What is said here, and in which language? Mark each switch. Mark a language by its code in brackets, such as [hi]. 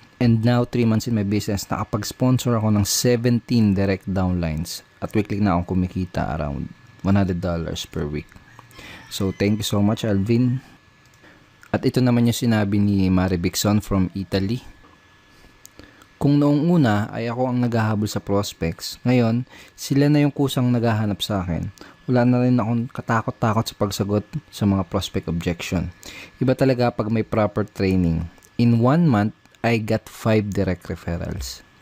[en] And now, 3 months in my business, [tl] nakapag-sponsor ako ng 17 direct downlines at weekly na akong kumikita [en] around $100 per week. So, thank you so much, Alvin. [tl] At ito naman yung sinabi ni Mari Bixon from Italy. Kung noong una ay ako ang naghahabol sa prospects, ngayon sila na yung kusang naghahanap sa akin. Wala na rin akong katakot-takot sa pagsagot sa mga prospect objection. Iba talaga pag may proper training. [en] In 1 month, I got 5 direct referrals.